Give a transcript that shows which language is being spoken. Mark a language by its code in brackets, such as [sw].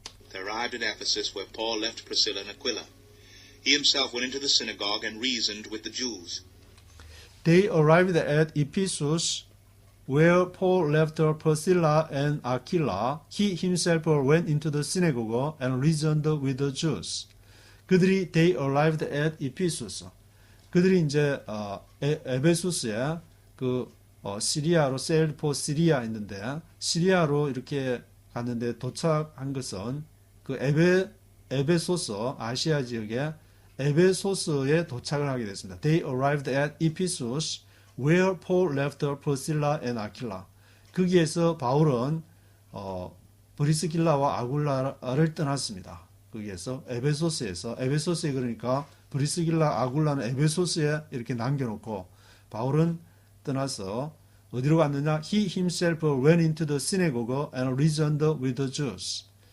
[en] They arrived at Ephesus, where Paul left Priscilla and Aquila. He himself went into the synagogue and reasoned with the Jews. They arrived at Ephesus, where Paul left Priscilla and Aquila. He himself went into the synagogue and reasoned with the Jews. They arrived at Ephesus. [ko] 그들이 이제 에베소스에 시리아로 [en] sailed for Syria [ko] 했는데 시리아로 이렇게 갔는데 도착한 것은 그 에베소스 아시아 지역의 에베소스에 도착을 하게 됐습니다. [en] They arrived at Ephesus, where Paul left Priscilla and Aquila. [ko] 거기에서 바울은 브리스길라와 아굴라를 떠났습니다. 거기에서 에베소스에 그러니까 브리스길라 아굴라는 에베소스에 이렇게 남겨놓고 바울은 떠나서 어디로 갔느냐? [en] He himself went into the synagogue and reasoned with the Jews.